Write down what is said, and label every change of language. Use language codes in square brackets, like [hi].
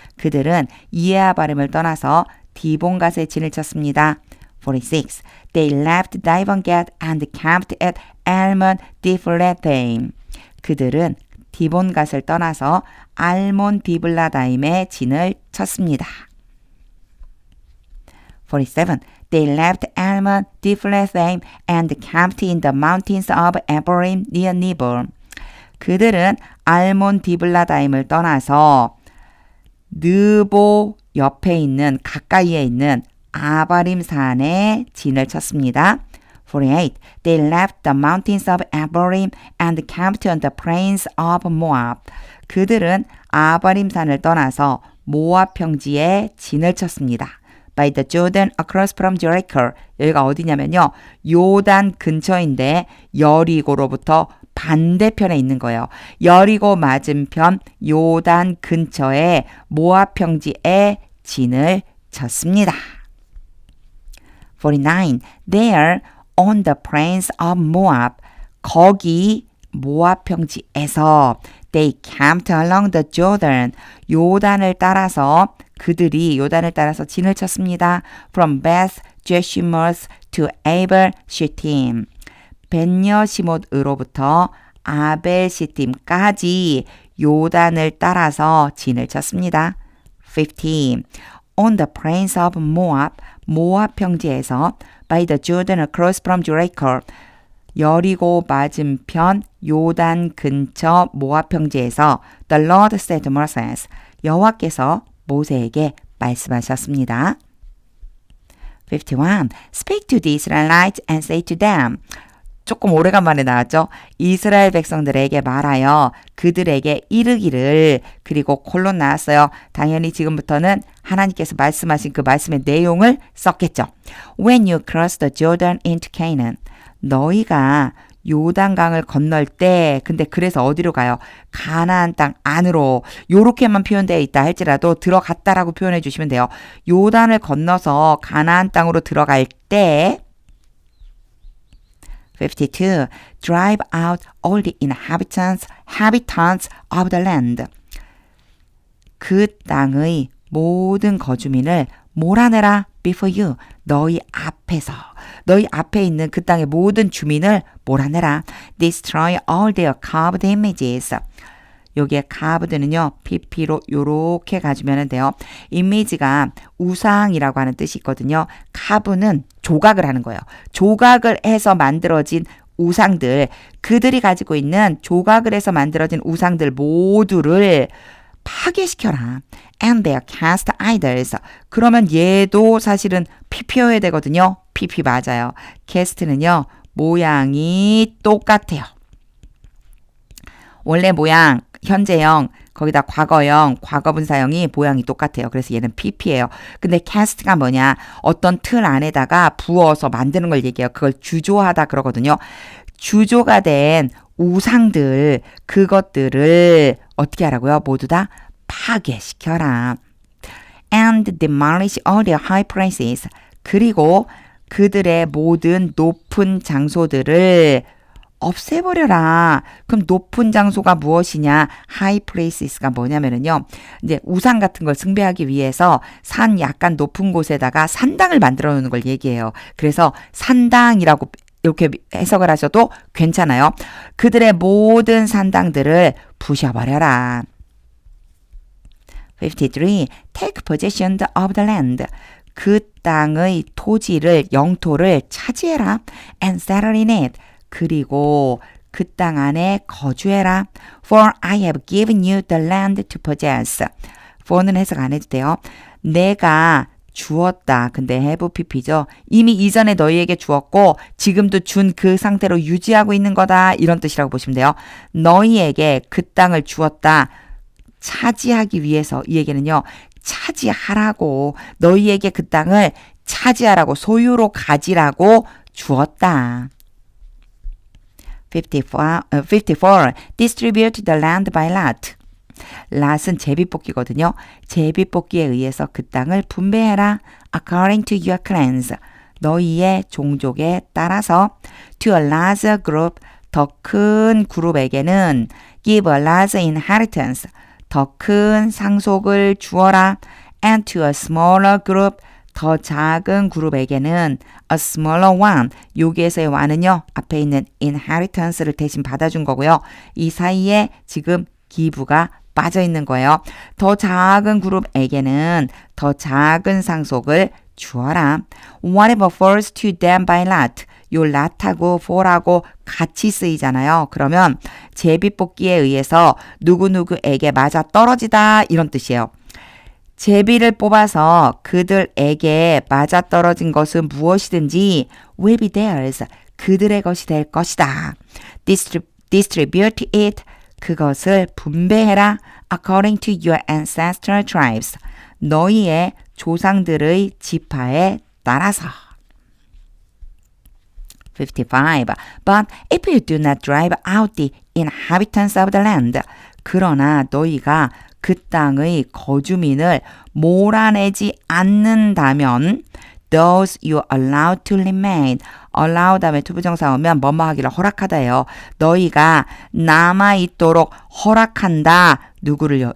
[ko] 그들은 이에아바림을 떠나서 디본갓에 진을 쳤습니다. [en] 46. They left Dibon-Gad and camped at Almon-Diblathaim. [ko] 그들은 디본갓을 떠나서 알몬 디블라다임에 진을 쳤습니다. 47. [en] They left Almon Diblathaim and camped in the mountains of Abarim near Nebo. [ko] 그들은 알몬 디블라다임을 떠나서 느보 옆에 있는 가까이에 있는 아바림 산에 진을 쳤습니다. 48. [en] They left the mountains of Abarim and camped on the plains of Moab. [ko] 그들은 아바림 산을 떠나서 모압 평지에 진을 쳤습니다. [en] By the Jordan across from Jericho. [ko] 여기가 어디냐면요. 요단 근처인데 여리고로부터 반대편에 있는 거예요. 여리고 맞은편 요단 근처에 모압 평지에 진을 쳤습니다. [en] 49. There on the plains of Moab. [ko] 거기 모압 평지에서 [en] they camped along the Jordan. [ko] 요단을 따라서 그들이 요단을 따라서 진을 쳤습니다. [en] From Beth Jeshimoth to Abel Shittim. [ko] 벤여시못으로부터 아벨시팀까지 요단을 따라서 진을 쳤습니다. 15. [en] On the plains of Moab, [ko] 모압 평지에서 [en] by the Jordan across from Jericho, [ko] 여리고 맞은편 요단 근처 모압 평지에서 [en] The Lord said to Moses, [ko] 여호와께서 모세에게 말씀하셨습니다. [en] 51. Speak to the Israelites and say to them. [ko] 조금 오래간만에 나왔죠. 이스라엘 백성들에게 말하여 그들에게 이르기를. 그리고 콜론 나왔어요. 당연히 지금부터는 하나님께서 말씀하신 그 말씀의 내용을 썼겠죠. [en] When you cross the Jordan into Canaan. [ko] 너희가 요단강을 건널 때, 근데 그래서 어디로 가요? 가나안 땅 안으로. 요렇게만 표현되어 있다 할지라도 들어갔다라고 표현해 주시면 돼요. 요단을 건너서 가나안 땅으로 들어갈 때 52. [en] Drive out all the inhabitants of the land. [ko] 그 땅의 모든 거주민을 몰아내라 [en] before you. [ko] 너희 앞에 있는 그 땅의 모든 주민을 몰아내라. [en] Destroy all their carved images. [ko] 여기에 carved는요, pp로 요렇게 가주면 돼요. 이미지가 우상이라고 하는 뜻이 있거든요. carve는 조각을 하는 거예요. 조각을 해서 만들어진 우상들, 그들이 가지고 있는 조각을 해서 만들어진 우상들 모두를 파괴시켜라. [en] And their cast idols. [ko] 그러면 얘도 사실은 pp여야 되거든요. pp 맞아요. cast는요, 모양이 똑같아요. 원래 모양, 현재형, 거기다 과거형, 과거분사형이 모양이 똑같아요. 그래서 얘는 pp예요. 근데 cast가 뭐냐? 어떤 틀 안에다가 부어서 만드는 걸 얘기해요. 그걸 주조하다 그러거든요. 주조가 된 우상들, 그것들을 어떻게 하라고요? 모두 다 파괴시켜라. [en] And demolish all their high places. [ko] 그리고 그들의 모든 높은 장소들을 없애버려라. 그럼 높은 장소가 무엇이냐? high places가 뭐냐면요. 이제 우상 같은 걸 숭배하기 위해서 산 약간 높은 곳에다가 산당을 만들어 놓는 걸 얘기해요. 그래서 산당이라고 이렇게 해석을 하셔도 괜찮아요. 그들의 모든 산당들을 부셔버려라. 53. [en] Take possession of the land. [ko] 그 땅의 토지를, 영토를 차지해라. [en] And settle in it. [ko] 그리고 그 땅 안에 거주해라. [en] For I have given you the land to possess. [ko] for는 해석 안 해도 돼요. 내가 주었다. 근데 have pp죠. 이미 이전에 너희에게 주었고 지금도 준 그 상태로 유지하고 있는 거다. 이런 뜻이라고 보시면 돼요. 너희에게 그 땅을 주었다. 차지하기 위해서. 이 얘기는요. 차지하라고. 너희에게 그 땅을 차지하라고, 소유로 가지라고 주었다. 54. [en] Distribute the land by lot. [ko] lat은 제비뽑기거든요. 제비뽑기에 의해서 그 땅을 분배해라. [en] According to your clans. [ko] 너희의 종족에 따라서. [en] To a larger group. [ko] 더 큰 그룹에게는 [en] give a larger inheritance. [ko] 더 큰 상속을 주어라. [en] And to a smaller group. [ko] 더 작은 그룹에게는 [en] a smaller one. [ko] 여기에서의 one은요, 앞에 있는 inheritance를 대신 받아준 거고요. 이 사이에 지금 give가 빠져 있는 거예요. 더 작은 그룹에게는 더 작은 상속을 주어라. [en] Whatever falls to them by lot. [ko] 요 lot하고 fall하고 같이 쓰이잖아요. 그러면 제비뽑기에 의해서 누구누구에게 맞아 떨어지다, 이런 뜻이에요. 제비를 뽑아서 그들에게 맞아떨어진 것은 무엇이든지 [en] will be theirs. [ko] 그들의 것이 될 것이다. [en] Distribute it. [ko] 그것을 분배해라. [en] According to your ancestral tribes. [ko] 너희의 조상들의 지파에 따라서. 55. [en] But if you do not drive out the inhabitants of the land. [ko] 그러나 너희가 그 땅의 거주민을 몰아내지 않는다면 [en] those you allow to remain. [ko] allow 다음에 투부정사 오면 뭐뭐 하기를 허락하다예요. 너희가 남아있도록 허락한다. 누구를요?